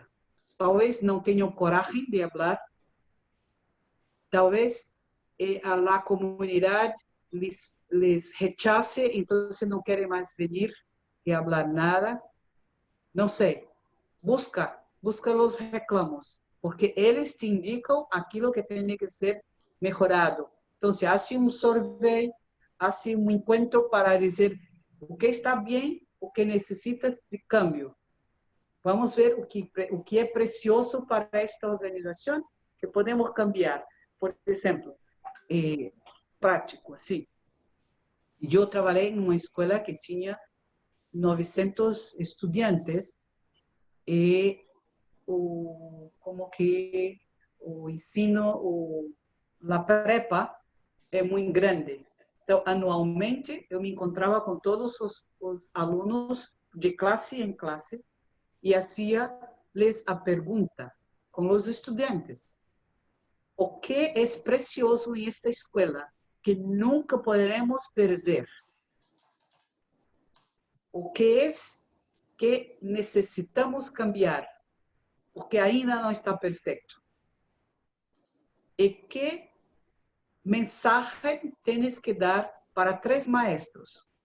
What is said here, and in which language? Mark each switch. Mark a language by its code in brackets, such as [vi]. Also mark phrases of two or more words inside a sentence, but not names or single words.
[pt] Talvez não tenham coragem de falar. Talvez a comunidade les rechace, então não querem mais vir e falar nada. Não sei. Busca os reclamos, porque eles te indicam aquilo que tem que ser melhorado. Então, hace um survey, hace um encontro para dizer o que está bem, o que necessita de cambio. Vamos ver o que é precioso para esta organização que podemos cambiar. Por exemplo, prático, assim. Eu trabalhei em uma escola que tinha 900 estudantes e como que o ensino, a prepa é muito grande. Então, anualmente, eu me encontrava com todos os alunos de classe em classe e hacía-les a pergunta com os estudantes. O que é precioso em esta escola que nunca poderemos perder? O que é que necessitamos cambiar? Porque ainda não está perfeito. E que mensagem tens que dar para 3 maestros?